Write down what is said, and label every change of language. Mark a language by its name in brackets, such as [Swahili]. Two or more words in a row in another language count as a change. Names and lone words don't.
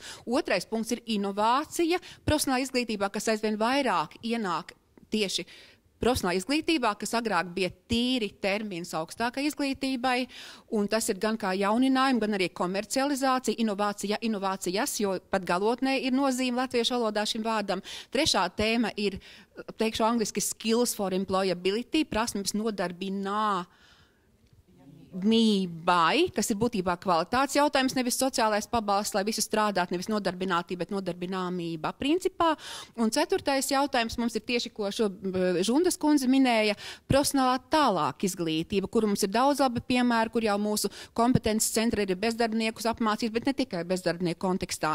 [Latvian] Otrais punkts ir inovācija profesionālā izglītībā, kas aizvien vairāk ienāk tieši profesionālā izglītībā, kas agrāk bija tīri termins augstākai izglītībai, un tas ir gan kā jauninājumi, gan arī komercializācija, inovācijas, jo pat galotnē ir nozīme latviešu valodā šim vārdam. Trešā tēma ir, teikšu angliski, [English] skills for employability, [Latvian] prasmes nodarbināmībai, kas ir būtībā kvalitātes jautājums, nevis sociālais pabalsts, lai visi strādātu, nevis nodarbinātība, bet nodarbināmība principā. Un 4. jautājums mums ir tieši, ko šo Žundas kundze minēja, profesionālā tālāk izglītība, kur mums ir daudz labi piemēri, kur jau mūsu kompetences centri ir bezdarbniekus apmācīt, bet ne tikai bezdarbnieku kontekstā.